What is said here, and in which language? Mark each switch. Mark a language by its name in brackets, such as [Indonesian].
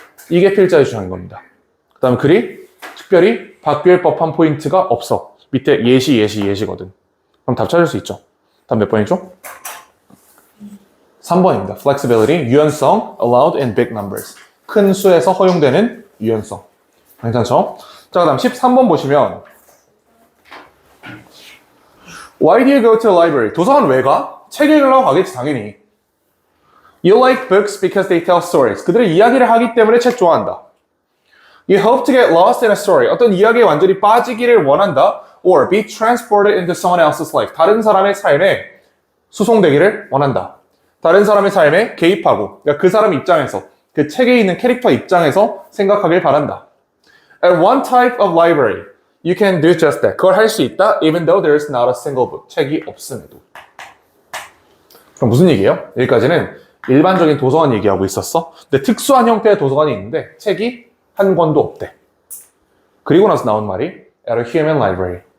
[Korean] 이게 필자의 주장인 겁니다. 그 다음에 글이 특별히 바뀔 법한 포인트가 없어. 밑에 예시거든. 그럼 답 찾을 수 있죠. 답 몇 번이죠? 3번입니다. [English] Flexibility, [Korean] 유연성, [English] allowed in big numbers. [Korean] 큰 수에서 허용되는 유연성. 괜찮죠? 자, 그 다음 13번 보시면 [English] Why do you go to the library? [Korean] 도서관 왜 가? 책 읽으려고 가겠지, 당연히. [English] You like books because they tell stories. [Korean] 그들은 이야기를 하기 때문에 책 좋아한다. [English] You hope to get lost in a story. [Korean] 어떤 이야기에 완전히 빠지기를 원한다. [English] Or be transported into someone else's life. [Korean] 다른 사람의 삶에 수송되기를 원한다. 다른 사람의 삶에 개입하고, 그러니까 그 사람 입장에서 그 책에 있는 캐릭터 입장에서 생각하길 바란다. [English] At one type of library, you can do just that. [Korean] 그걸 할 수 있다, [English] even though there is not a single book. [Korean] 책이 없음에도. 그럼 무슨 얘기예요? 여기까지는 일반적인 도서관 얘기하고 있었어. 근데 특수한 형태의 도서관이 있는데 책이 한 권도 없대. 그리고 나서 나온 말이 [English] at a human library.